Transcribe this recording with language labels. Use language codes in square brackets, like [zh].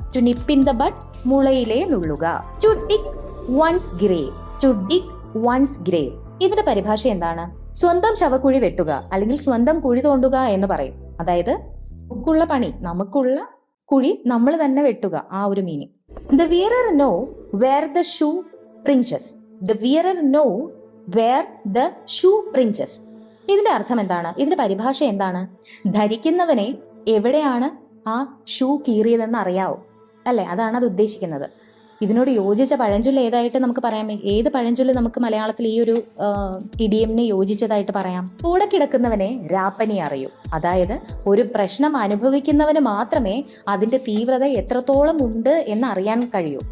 [en] to nip in the bud, [ml] മുളയിലേ നുള്ളുക. [en] To dig one's grave. To dig one's grave, [ml] ഇതിന്റെ പരിഭാഷ എന്താണ്? സ്വന്തം ശവക്കുഴി വെട്ടുക അല്ലെങ്കിൽ സ്വന്തം കുഴി തോണ്ടുക എന്ന് പറയും. അതായത് നമുക്കുള്ള കുഴി നമ്മൾ തന്നെ വെട്ടുക, ആ ഒരു meaning. [en] The wearer know where the shoe pinches. The wearer knows where the shoe pinches. [ml] ഇതിന്റെ അർത്ഥം എന്താണ്? ഇതിന്റെ പരിഭാഷ എന്താണ്? ധരിക്കുന്നവനെ എവിടെയാണ് ആ ഷൂ കീറിയതെന്ന് അറിയാവോ അല്ലെ. അതാണ് അത് ഉദ്ദേശിക്കുന്നത്. ഇതിനോട് യോജിച്ച പഴഞ്ചൊല്ല് ഏതായിട്ട് നമുക്ക് പറയാം? ഏത് പഴഞ്ചൊല്ല് നമുക്ക് മലയാളത്തിൽ ഈ ഒരു ഇഡിയമിന് യോജിച്ചതായിട്ട് പറയാം? കൂടെ കിടക്കുന്നവനെ രാപ്പനി അറിയൂ. അതായത് ഒരു പ്രശ്നം അനുഭവിക്കുന്നവന് മാത്രമേ അതിന്റെ തീവ്രത എത്രത്തോളം ഉണ്ട് എന്ന് അറിയാൻ കഴിയൂ.